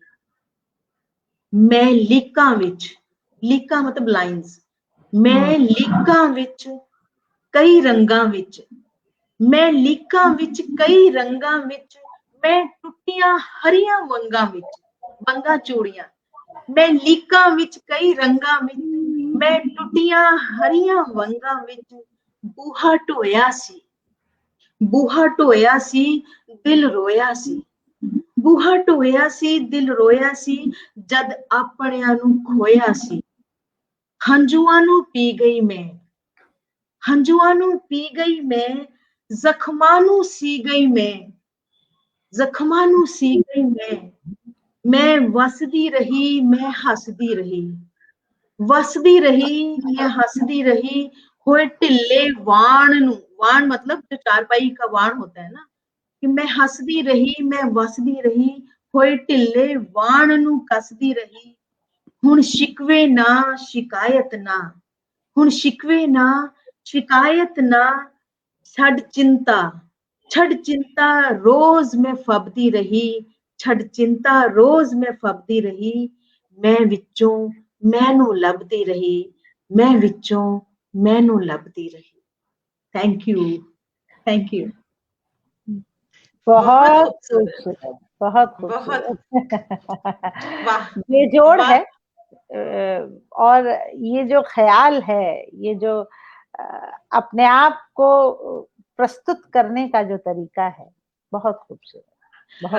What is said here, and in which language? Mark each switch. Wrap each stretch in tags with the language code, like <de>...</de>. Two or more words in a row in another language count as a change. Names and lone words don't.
<pa>ਮੈਂ ਲੀਕਾਂ ਵਿਚ, ਲੀਕਾਂ ਮਤਲਬ ਲਾਈਨਜ਼, ਮੈਂ ਲੀਕਾਂ ਵਿਚ ਕਈ ਰੰਗਾਂ ਵਿਚ, ਮੈਂ ਲੀਕਾਂ ਵਿਚ ਕਈ ਰੰਗਾਂ ਵਿਚ, ਮੈਂ ਟੁਟੀਆਂ ਹਰੀਆਂ ਵੰਗਾ ਚੂੜੀਆਂ, ਮੈਂ ਲੀਕਾ ਵਿਚ ਕਈ ਰੰਗਾ ਵਿਚ, ਮੈਂ ਟੁਟੀਆਂ ਹਰੀਆਂ ਵੰਗਾ ਵਿਚ, ਬੂਹਾ ਢੋਇਆ ਸੀ, ਬੂਹਾ ਢੋਇਆ ਸੀ, ਦਿਲ ਰੋਇਆ ਸੀ, ਬੂਹਾ ਢੋਇਆ ਸੀ, ਦਿਲ ਰੋਇਆ ਸੀ, ਜਦ ਆਪਣਿਆਂ ਨੂੰ ਖੋਇਆ ਸੀ, ਹੰਝੂਆਂ ਨੂੰ ਪੀ ਗਈ ਮੈਂ, ਹੰਝੂਆਂ ਨੂੰ ਪੀ ਗਈ ਮੈਂ, ਜ਼ਖਮਾਂ ਨੂੰ ਸੀ ਗਈ ਮੈਂ, ਜ਼ਖਮਾਂ ਨੂੰ ਸੀ ਗਈ ਮੈਂ ਵਸਦੀ ਰਹੀ, ਮੈਂ ਹੱਸਦੀ ਰਹੀ, ਵਸਦੀ ਰਹੀ, ਮੈਂ ਹੱਸਦੀ ਰਹੀ, ਹੋਏ ਢਿੱਲੇ ਵਾਣ ਨੂੰ,</pa> <hi>वाण मतलब जो चारपाई का वाण होता है ना,</hi> <pa>ਕਿ ਮੈਂ ਹਸਦੀ ਰਹੀ, ਮੈਂ ਵਸਦੀ ਰਹੀ, ਹੋਏ ਢਿੱਲੇ ਵਾਣ ਨੂੰ ਕਸਦੀ ਰਹੀ, ਹੁਣ ਸ਼ਿਕਵੇ ਨਾ ਸ਼ਿਕਾਇਤ ਨਾ, ਹੁਣ ਸ਼ਿਕਵੇ ਨਾ ਸ਼ਿਕਾਇਤ ਨਾ, ਛੜ ਚਿੰਤਾ ਰੋਜ ਮੈਂ ਫਬਦੀ ਰਹੀ, ਛੜ ਚਿੰਤਾ ਰੋਜ ਮੈਂ ਫਬਦੀ ਰਹੀ, ਮੈਂ ਵਿਚੋਂ ਮੈਨੂੰ ਲਭਦੀ ਰਹੀ, ਮੈਂ ਵਿਚੋਂ ਮੈਨੂੰ ਲਭਦੀ ਰਹੀ।</pa> <en>Thank you, thank you.</en> <hi>बहुत बहुत खूबसूरत, खूबसूरत, बहुत बहुत, खूबसूरत। वाह, बेजोड़ वाह, है। और ये जो ख्याल है, ये जो अपने आप को प्रस्तुत करने का जो तरीका है, बहुत खूबसूरत, बहुत</hi>